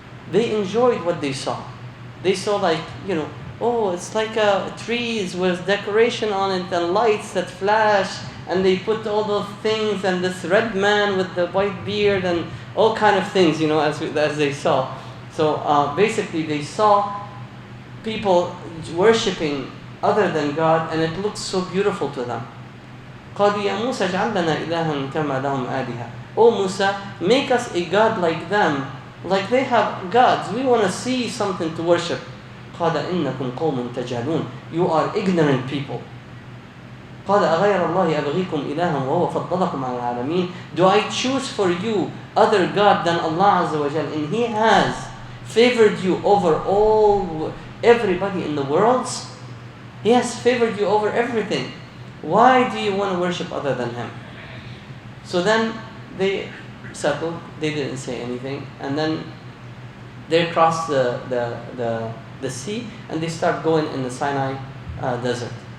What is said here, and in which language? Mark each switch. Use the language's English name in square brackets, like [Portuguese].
[English] They enjoyed what they saw. They saw, like, oh, it's like trees with decoration on it and lights that flash, and they put all those things, and this red man with the white beard and all kind of things, as they saw. So basically they saw people worshipping other than God, and it looked so beautiful to them. [Arabic] قالوا يا موسى اجعل لنا إلها كما لهم آلهة. [English] Oh Musa, make us a God like them, like they have gods. We want to see something to worship. [Arabic] قال إنكم قوم تجهلون. [English] You are ignorant people. [Arabic] قال أغير الله أبغيكم إلها وهو فضلكم على العالمين. [English] Do I choose for you other God than Allah Azza wa Jal, and He has favored you over everybody in the world? He has favored you over everything. Why do you want to worship other than Him? So then they settled. They didn't say anything, and then they crossed the sea, and they start going in the Sinai desert.